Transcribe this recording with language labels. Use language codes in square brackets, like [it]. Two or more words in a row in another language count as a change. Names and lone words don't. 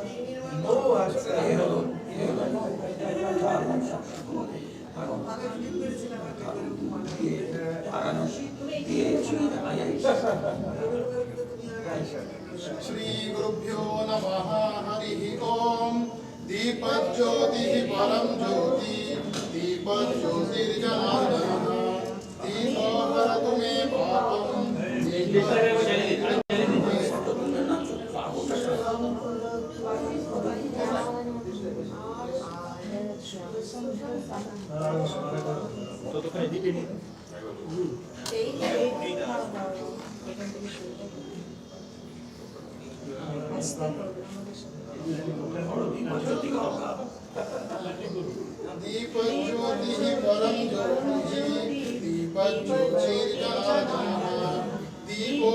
[sa] श्री गुरुभ्यो नमः हरि ओम दीपज्योति परम ज्योति दीपज्योतिर्जनार्दनः दीपो हरतु मे पापम् [bn] ততক্ষণে দিতে নি [sa] दीपज्योति परम ज्योति दीपज्योतिर्जनार्दनः दीपो